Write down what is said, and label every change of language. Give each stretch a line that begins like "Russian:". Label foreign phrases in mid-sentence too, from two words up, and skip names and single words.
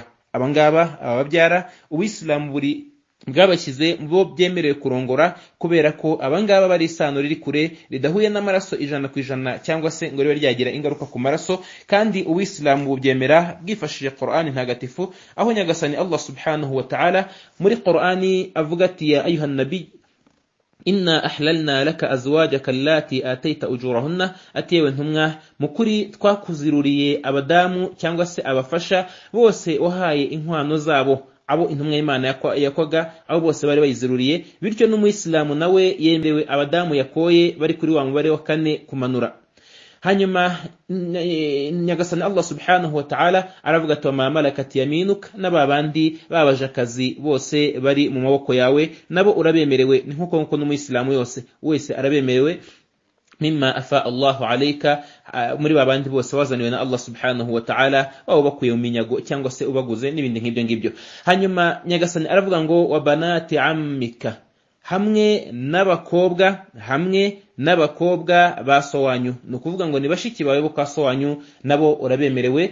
Kinyarwanda: Abangaba ababyara Ubuislamu bwabashyize mu bo byemerewe kurongora, kubera ko abangaba bari isano riri kure ridahuye n'amaraso 100% cyangwa se ngo ribe ryagira ingaruka ku maraso. Kandi Ubuislamu bubyemera bwifashishije Qur'ani ntagatifu, aho nyagasani Allah
Arabic: سبحانه وتعالى
Kinyarwanda: muri Qur'ani avuga ati
Arabic: يا أيها النبي إنا أحللنا لك أزواجك اللاتي آتيت أجورهن,
Kinyarwanda: atewe ntumwa mukuri twakuziruriye abadamu cyangwa se abafasha bose wahaye inkwano zabo, abo intumwa y'Imana yakwaga abo bose bari bayiziruriye. Bityo n'Umuislamu nawe yemerewe abadamu yakoye bari kuri wa mubare wa 4 kumanura. Hanyuma nyagasani Allah
Arabic: سبحانه وتعالى
Kinyarwanda: aravuga ati
Arabic: ما ملكت يمينك,
Kinyarwanda: n'ababandi babajakazi bose bari mu maboko yawe nabo urabemerewe, nkuko n'Umuislamu wese arabemerewe.
Arabic: مما أفاء الله عليك,
Kinyarwanda: muri babandi bose wazaniwe na Allah
Arabic: سبحانه وتعالى,
Kinyarwanda: wabo bakuye mu minyago cyangwa se ubaguze n'ibindi nk'ibyo. Hanyuma nyagasani aravuga ngo
Arabic: وبنات عمك,
Kinyarwanda: hamwe n'abakobwa ba so wanyu, no kuvuga ngo ni bashiki bawe bo kwa so wanyu nabo urabemerewe.